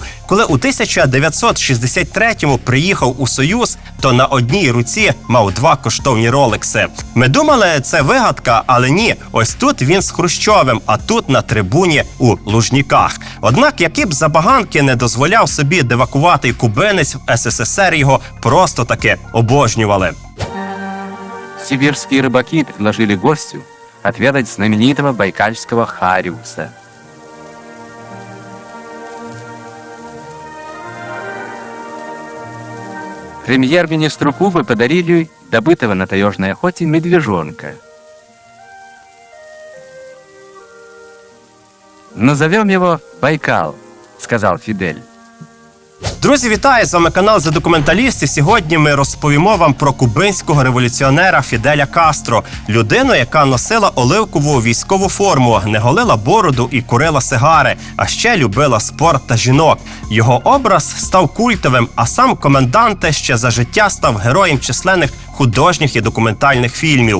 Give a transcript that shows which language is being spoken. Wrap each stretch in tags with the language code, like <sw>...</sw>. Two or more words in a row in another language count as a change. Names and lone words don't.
<uk>Коли у 1963-му приїхав у Союз, то на одній руці мав 2 коштовні ролекси. Ми думали, це вигадка, але ні. Ось тут він з Хрущовим, а тут на трибуні у Лужніках. Однак, які б забаганки не дозволяв собі девакуватий кубинець, в СССР його просто таки обожнювали.</uk> <ru>Сибирские рыбаки предложили гостю отведать знаменитого байкальского хариуса. Премьер-министру Кубы подарили добытого на таежной охоте медвежонка. «Назовем его Байкал», — сказал Фидель.</ru> <uk>Друзі, вітаю! З вами канал «За документаліст», і сьогодні ми розповімо вам про кубинського революціонера Фіделя Кастро. Людину, яка носила оливкову військову форму, не голила бороду і курила сигари, а ще любила спорт та жінок. Його образ став культовим, а сам коменданте ще за життя став героєм численних художніх і документальних фільмів.</uk>